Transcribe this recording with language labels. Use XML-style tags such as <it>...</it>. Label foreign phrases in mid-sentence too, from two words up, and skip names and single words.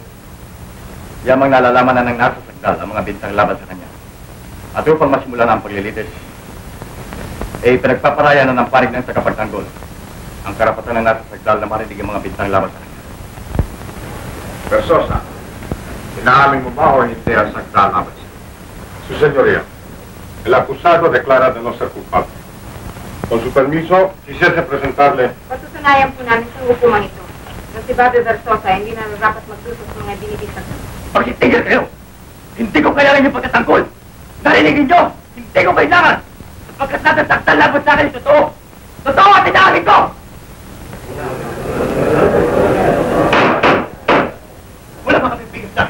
<tl>Yamang nalalaman na ng nasa sakdal ang mga bintang laban sa kanya. At upang masimulan ang paglilitis, pinagpaparaya na ng panig ng tagapagtanggol ang karapatan ng nasa sagdal na marinig ang mga bintang laban sa kanya. Versosa, inaamin mo ba o hindi ang sagdal laban siya?</tl> <es>Su señoría, el acusado declara de no ser culpable. Con su permiso, quisiese presentarle.</es> <tl>Patutunayan po namin sa hukuman ito na si Bobby Versosa hindi na dapat magsusok sa mga binibisag. Pagsitigil kayo! Hindi ko kailangan yung pagkatangkol! Narinig ninyo! Hindi ko kailangan! Pagkat natasaktan laban sa akin, totoo! Totoo at inaamin ko! Wala mga pipigil sa akin.</tl>